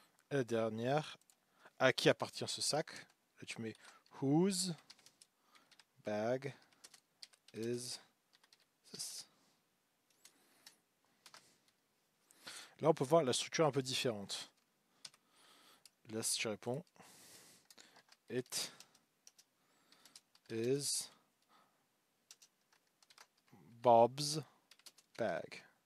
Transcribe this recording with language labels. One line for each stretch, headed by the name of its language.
French: Et la dernière, à qui appartient ce sac? Là tu mets
English: whose bag is this?
French: Là on peut voir la structure un peu différente. Là si tu réponds
English: it is Bob's bag.